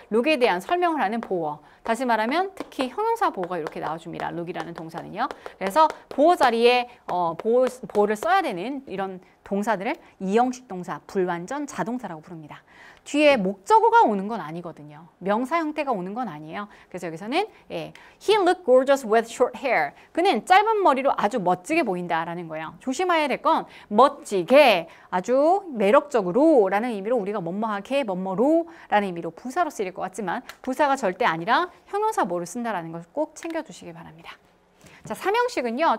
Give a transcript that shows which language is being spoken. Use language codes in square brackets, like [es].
[ko] look에 대한 설명을 하는 보어. 다시 말하면 특히 형용사 보어가 이렇게 나와줍니다. look이라는 동사는요. 그래서 보어 자리에 보어를 써야 되는 이런 동사들을 이형식 동사, 불완전 자동사라고 부릅니다. 뒤에 목적어가 오는 건 아니거든요. 명사 형태가 오는 건 아니에요. 그래서 여기서는 [en] He looked gorgeous with short hair. [ko] 그는 짧은 머리로 아주 멋지게 보인다라는 거예요. 조심해야 될 건 멋지게, 아주 매력적으로 라는 의미로 우리가 뭐뭐하게, 뭐뭐로 라는 의미로 부사로 쓰일 것 같지만 부사가 절대 아니라 형용사 뭐를 쓴다라는 걸 꼭 챙겨두시기 바랍니다. 자, 3형식은요.